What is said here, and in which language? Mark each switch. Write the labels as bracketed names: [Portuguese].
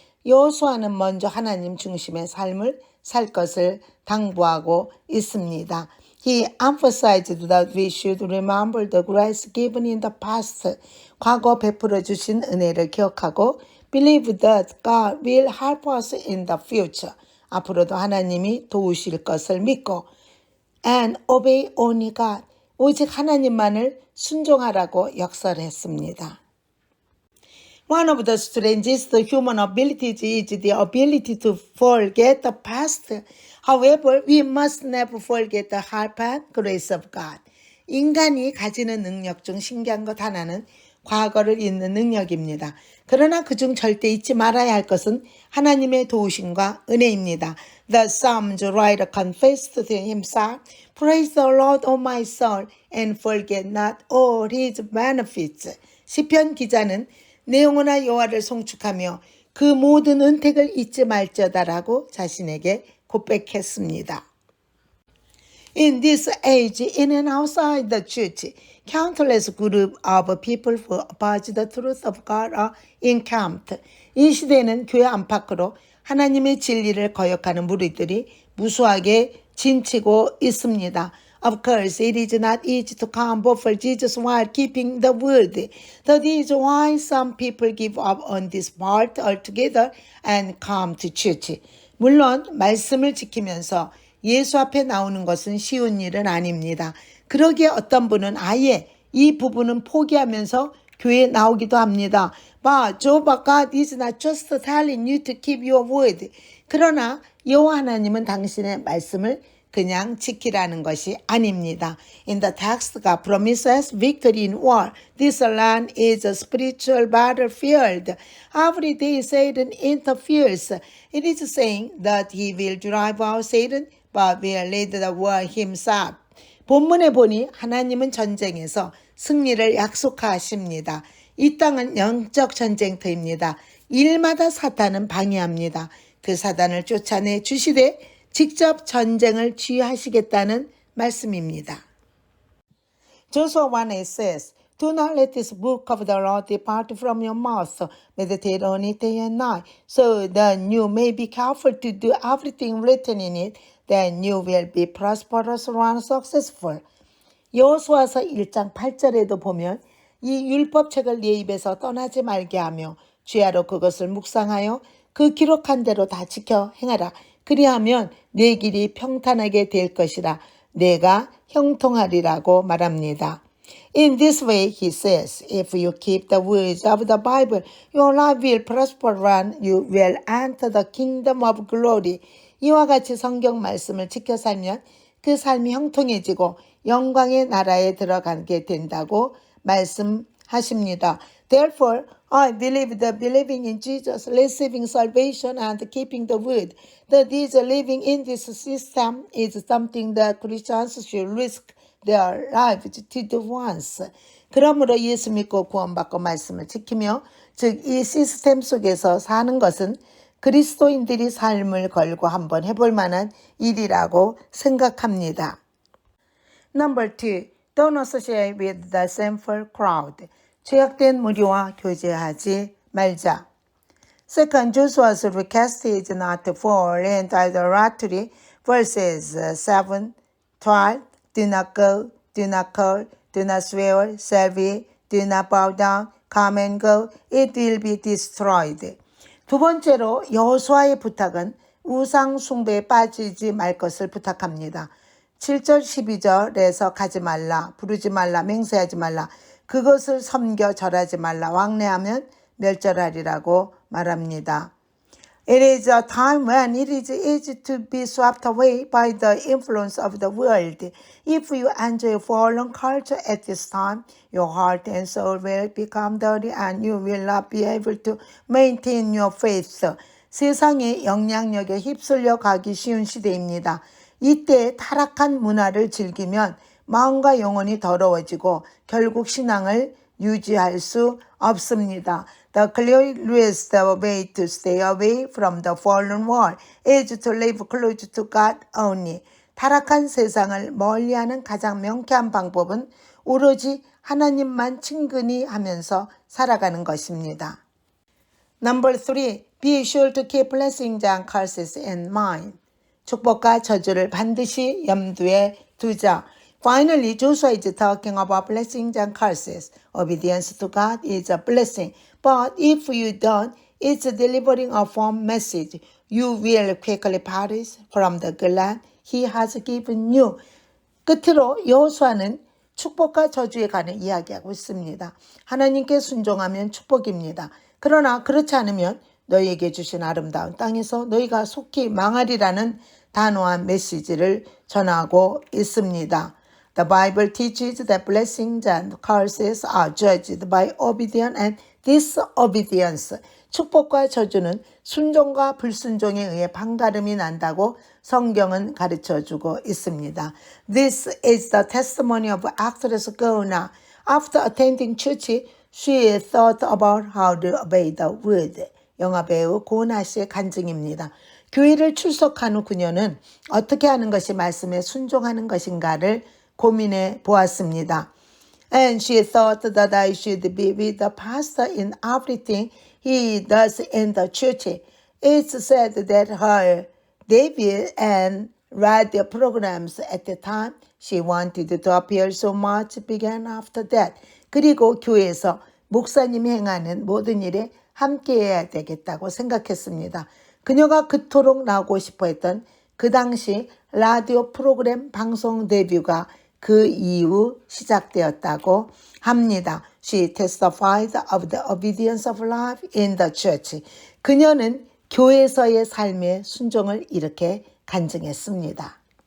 [Korean] 여호수아는 먼저 하나님 중심의 삶을 살 것을 당부하고 있습니다. [English] He emphasized that we should remember the grace given in the past. [Korean] 과거 베풀어 주신 은혜를 기억하고 [English] believe that God will help us in the future. [Korean] 앞으로도 하나님이 도우실 것을 믿고 [English] and obey only God. [Korean] 오직 하나님만을 순종하라고 역설했습니다. [English] One of the strangest human abilities is the ability to forget the past. However, we must never forget the help and grace of God. [Korean] 인간이 가지는 능력 중 신기한 것 하나는 과거를 잊는 능력입니다. 그러나 그중 절대 잊지 말아야 할 것은 하나님의 도우심과 은혜입니다. [English] The Psalms writer confessed to himself, Praise the Lord, O my soul, and forget not all his benefits. [Korean] 시편 기자는 내 영혼아 여호와를 송축하며 그 모든 은택을 잊지 말지어다라고 자신에게 고백했습니다. [English] In this age, in and outside the church, countless groups of people who oppose the truth of God are encamped. [Korean] 이 시대는 교회 안팎으로 하나님의 진리를 거역하는 무리들이 무수하게 진치고 있습니다. [English] Of course, it is not easy to come before Jesus while keeping the word. That is why some people give up on this part altogether and come to church. [Korean] 물론 말씀을 지키면서 예수 앞에 나오는 것은 쉬운 일은 아닙니다. 그러기에 어떤 분은 아예 이 부분은 포기하면서 교회에 나오기도 합니다. [English] But Jehovah God is not just telling you to keep your word. [Korean] 그러나 여호와 하나님은 당신의 말씀을 그냥 지키라는 것이 아닙니다. [English] In the text, God promises victory in war. This land is a spiritual battlefield. Every day Satan interferes. It is saying that he will drive out Satan, but will lead the war himself. [Korean] 본문에 보니 하나님은 전쟁에서 승리를 약속하십니다. 이 땅은 영적 전쟁터입니다. 일마다 사탄은 방해합니다. 그 사단을 쫓아내 주시되 직접 전쟁을 지휘하시겠다는 말씀입니다. [English] Joshua 1:8 says, Do not let this book of the law depart from your mouth. Meditate on it day and night, so that you may be careful to do everything written in it. Then you will be prosperous and successful. [Korean] 여호수아서 1장 8절에도 보면 이 율법책을 네 입에서 떠나지 말게 하며 주야로 그것을 묵상하여 그 기록한 대로 다 지켜 행하라. 그리하면 네 길이 평탄하게 될 것이라 내가 형통하리라고 말합니다. [English] In this way, he says, if you keep the words of the Bible, your life will prosper and you will enter the kingdom of glory. [Korean] 이와 같이 성경 말씀을 지켜 살면 그 삶이 형통해지고 영광의 나라에 들어가게 된다고 말씀하십니다. [English] Therefore, I believe that believing in Jesus, receiving salvation, and keeping the word, that is living in this system is something that Christians should risk their lives to do once. [Korean] 그러므로 예수 믿고 구원받고 말씀을 지키며 즉 이 시스템 속에서 사는 것은 그리스도인들이 삶을 걸고 한번 해볼 만한 일이라고 생각합니다. [English] Number 2. Don't associate with the sinful crowd. [Korean] 죄악된 무리와 교제하지 말자. [English] Second, Joshua's request is not to fall into idolatry. Verses 7, 12. Do not go, do not call, do not swear, selfie, do not bow down, come and go. It will be destroyed. [Korean] 두 번째로 여호수아의 부탁은 우상 숭배에 빠지지 말 것을 부탁합니다. 7절 12절에서 가지 말라, 부르지 말라, 맹세하지 말라, 그것을 섬겨 절하지 말라, 왕래하면 멸절하리라고 말합니다. [English] It is a time when it is easy to be swept away by the influence of the world. If you enjoy foreign culture at this time, your heart and soul will become dirty and you will not be able to maintain your faith. [Korean] 세상의 영향력에 휩쓸려 가기 쉬운 시대입니다. 이때 타락한 문화를 즐기면 마음과 영혼이 더러워지고 결국 신앙을 유지할 수 없습니다. [English] The clearest way to stay away from the fallen world is to live close to God only. [Korean] 타락한 세상을 멀리하는 가장 명쾌한 방법은 오로지 하나님만 친근히 하면서 살아가는 것입니다. [English] Number 3. Be sure to keep blessings and curses in mind. [Korean] 축복과 저주를 반드시 염두에 두자. [English] Finally, Joshua is talking about blessings and curses. Obedience to God is a blessing. But if you don't, it's delivering a firm message. You will quickly perish from the good land He has given you. [Korean] 끝으로 여호수아는 축복과 저주에 관해 이야기하고 있습니다. 하나님께 순종하면 축복입니다. 그러나 그렇지 않으면 너희에게 주신 아름다운 땅에서 너희가 속히 망하리라는 단호한 메시지를 전하고 있습니다. [English] The Bible teaches that blessings and curses are judged by obedience and disobedience. [Korean] 축복과 저주는 순종과 불순종에 의해 판가름이 난다고 성경은 가르쳐주고 있습니다. [English] This is the testimony of actress Gouna. After attending church, she thought about how to obey the word. [Korean] 영화배우 고은하 씨의 간증입니다. 교회를 출석한 후 그녀는 어떻게 하는 것이 말씀에 순종하는 것인가를 고민해 보았습니다. [English] And she thought that I should be with the pastor in everything he does in the church. It's said that her debut and radio programs at the time she wanted to appear so much began after that. [Korean] 그리고 교회에서 목사님이 행하는 모든 일에 함께해야 되겠다고 생각했습니다. 그녀가 그토록 나오고 싶어 했던 그 당시 라디오 프로그램 방송 데뷔가 그 이후 시작되었다고 합니다. [English] She testified of the obedience of life in the church. [Korean] 그녀는 교회에서의 삶의 순종을 이렇게 간증했습니다.